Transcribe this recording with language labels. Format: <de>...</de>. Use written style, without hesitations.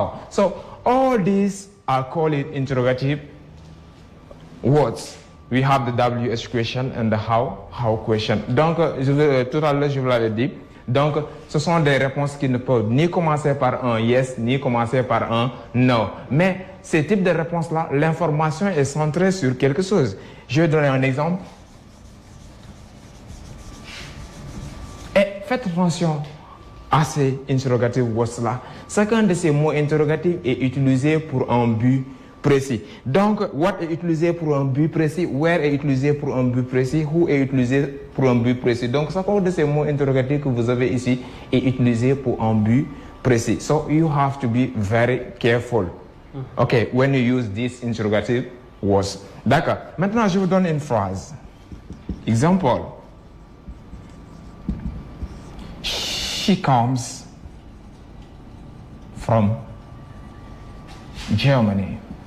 <en>So all these are called interrogative words. We have the WH question and the how question.</en> <fr>Donc, tout à l'heure, je vous l'avais dit. Donc, ce sont des réponses qui ne peuvent ni commencer par un yes, ni commencer par un no. Mais ces types de réponses-là, l'information est centrée sur quelque chose. Je vais donner un exemple. Et faites attention à ces interrogative words-là. Chacun de ces mots interrogatifs est utilisé pour un but précis. Donc, what est utilisé pour un but précis, where est utilisé pour un but précis, who est utilisé pour un but précis. Donc, chacun de ces mots interrogatifs que vous avez ici est utilisé pour un but précis.</fr> <en>So, you have to be very careful. Okay, when you use this interrogative words.</en> <fr>D'accord. Maintenant, je vous donne une phrase.</fr> <en>Example. She comes from Germany.</en>